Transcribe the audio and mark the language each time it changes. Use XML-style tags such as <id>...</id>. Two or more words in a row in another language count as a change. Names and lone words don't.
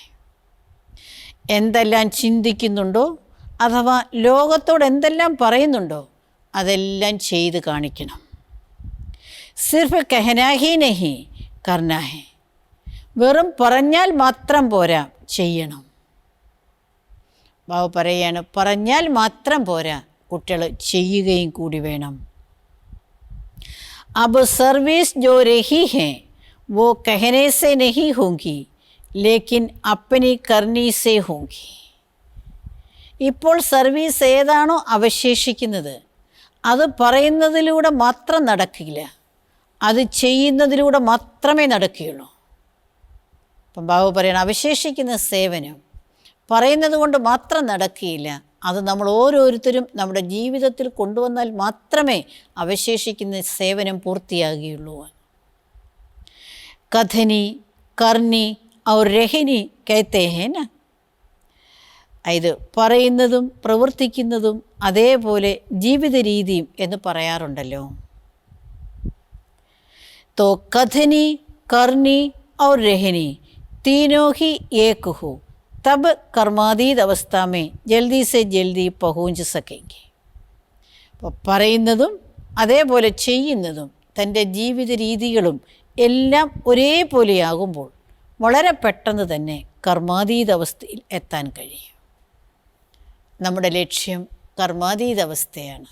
<ml>എന്തെല്ലാം ചിന്തിക്കുന്നുണ്ടോ അഥവാ ലോകത്തോട് എന്തെല്ലാം പറയുന്നുണ്ടോ അതെല്ലാം ചെയ്ത് കാണിക്കണം.</ml> <hi>सिर्फ कहना ही नहीं करना है.</hi> <ml>വെറും പറഞ്ഞാൽ മാത്രം പോരാ, ചെയ്യണം. ബാബ പറയുകയാണ്, പറഞ്ഞാൽ മാത്രം പോരാ, കുട്ടികൾ ചെയ്യുകയും കൂടി വേണം.</ml> <hi>अब सर्विस जो रही है वो कहने से नहीं होगी, लेकिन अपनी करनी से होगी.</hi> <ml>ഇപ്പോൾ സർവീസ് ഏതാണോ അവശേഷിക്കുന്നത് അത് പറയുന്നതിലൂടെ മാത്രം നടക്കില്ല, അത് ചെയ്യുന്നതിലൂടെ മാത്രമേ നടക്കുകയുള്ളൂ. അപ്പം ബാബു പറയണം, അവശേഷിക്കുന്ന സേവനം പറയുന്നത് കൊണ്ട് മാത്രം നടക്കുകയില്ല, അത് നമ്മൾ ഓരോരുത്തരും നമ്മുടെ ജീവിതത്തിൽ കൊണ്ടുവന്നാൽ മാത്രമേ അവശേഷിക്കുന്ന സേവനം പൂർത്തിയാകുകയുള്ളൂ.</ml> <hi>कथनी करनी और रहनी कहते हैं ना.</hi> <ml>ഇത് പറയുന്നതും പ്രവർത്തിക്കുന്നതും അതേപോലെ ജീവിത രീതിയും എന്ന് പറയാറുണ്ടല്ലോ.</ml> <hi>तो कथनी करनी और रहनी तीनों ही एक हो तब कर्माതീത अवस्था में जल्दी से जल्दी पहुँच सकेंगे.</hi> <ml>അപ്പോൾ പറയുന്നതും അതേപോലെ ചെയ്യുന്നതും തൻ്റെ ജീവിത രീതികളും എല്ലാം ഒരേപോലെയാകുമ്പോൾ വളരെ പെട്ടെന്ന് തന്നെ കർമാതീത അവസ്ഥയിൽ എത്താൻ കഴിയും. നമ്മുടെ ലക്ഷ്യം കർമാതീത അവസ്ഥയാണ്.</ml>